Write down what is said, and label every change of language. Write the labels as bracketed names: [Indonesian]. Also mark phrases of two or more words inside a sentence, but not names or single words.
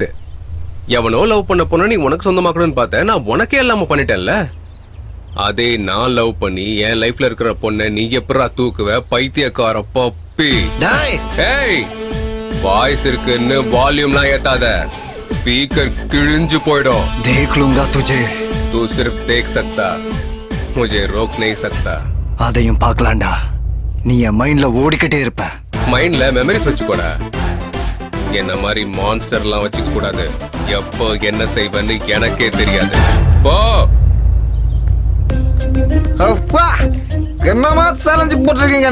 [Tamil] எவனோ லவ் பண்ண பொண்ணை நீ உனக்கு சொந்தமாக்கணும்னு பார்த்தேன், நான் உனக்கே இல்லாம பண்ணிட்டேன்ல. அதே நான் லவ் பண்ணி என் லைஃப்ல இருக்கிற பொண்ணை நீ எப்படா தூக்குவ? பைத்தியக்கார பப்பி. ஏய், வாய்ஸ் இருக்குன்னு வால்யூம்லாம் ஏத்தாத, ஸ்பீக்கர் கிழிஞ்சு போயிடும். [Hindi] தேख लूंगा तुझे. तू सिर्फ देख सकता, मुझे रोक नहीं सकता. [Tamil] அதையும் பார்க்கலாம்டா. நீ என் மைண்ட்ல ஓடிக்கிட்டே இருப்ப. மைண்ட்ல மெமரிஸ் வச்சுக்கோட. என்ன மாதிரி மான்ஸ்டர்லாம் வச்சுக்க கூடாது. எப்போ என்ன செய்வேன்னு எனக்கே தெரியாது. போ. அப்பா, என்னமா சேலஞ்சு போட்டிருக்கீங்க?